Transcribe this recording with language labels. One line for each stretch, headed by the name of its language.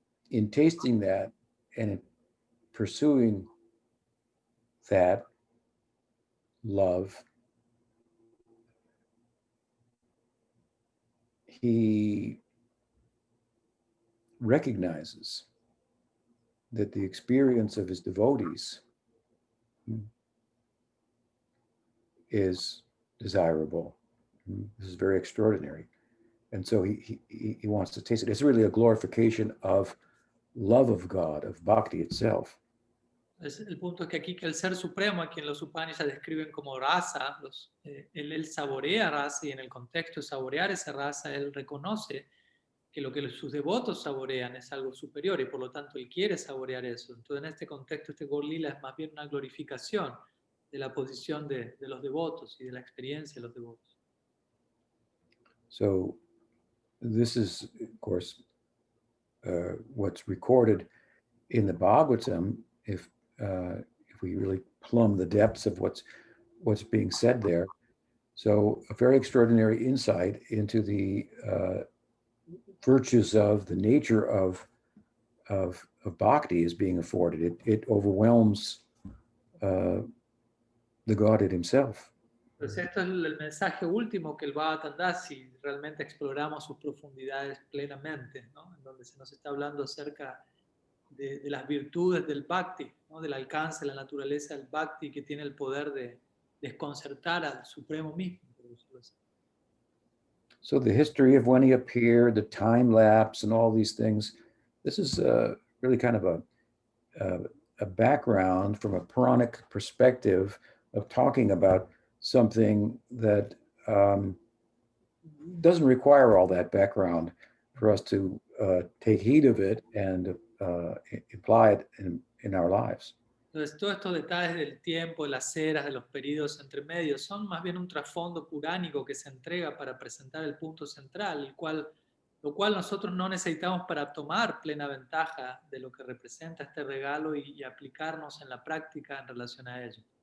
English: in tasting that and in pursuing that love, he recognizes that the experience of his devotees is desirable. This is very extraordinary. And so he wants to taste it. It's really a glorification of love of God, of bhakti itself.
Spanish: El punto es que aquí que el Ser Supremo, a quien los Upanishads describen como rasa, él saborea rasa y en el contexto de saborear esa rasa, él reconoce que lo que sus devotos saborean es algo superior y por lo tanto él quiere saborear eso. Entonces en este contexto este Gaur Lila es más bien una glorificación de la posición de los devotos y de la experiencia de los devotos.
English: So this is, of course, what's recorded in the Bhagavatam. If we really plumb the depths of what's being said there, so a very extraordinary insight into the virtues of the nature of bhakti is being afforded. It overwhelms the Godhead himself.
Spanish: Entonces esto es el mensaje último que el Bhagavatam da si realmente exploramos sus profundidades plenamente, ¿no? En donde se nos está hablando acerca de las virtudes del bhakti, ¿no? Del alcance, la naturaleza del bhakti que tiene el poder de desconcertar al Supremo mismo. Por decirlo así.
English: So the history of when he appeared, the time lapse, and all these things, this is really kind of a background from a Puranic perspective of talking about something that doesn't require all that background for us to take heed of it and apply it in our lives.
Spanish: Entonces, todos estos detalles del tiempo, de las eras, de los periodos entre medios, son más bien un trasfondo puránico que se entrega para presentar el punto central, lo cual nosotros no necesitamos para tomar plena ventaja de lo que representa este regalo y aplicarnos en la práctica en relación a ello.